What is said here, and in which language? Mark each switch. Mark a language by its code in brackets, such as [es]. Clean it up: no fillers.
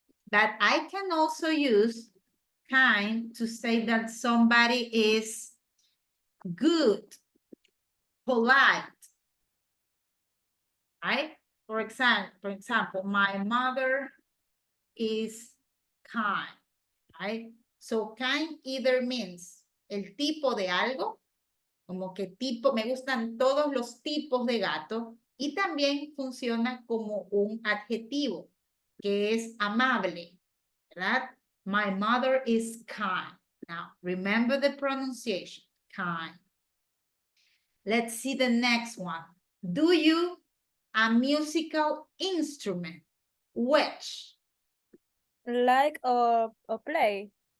[en] But I can also use kind to say that somebody is good, polite, right? For example, my mother is kind, right? So kind either means [es] el tipo de algo, como que tipo, me gustan todos los tipos de gato, y también funciona como un adjetivo, que es amable, ¿verdad? [en] My mother is kind. Now, remember the pronunciation, kind. Let's see the next one. Do you a musical instrument? Which? Like or play?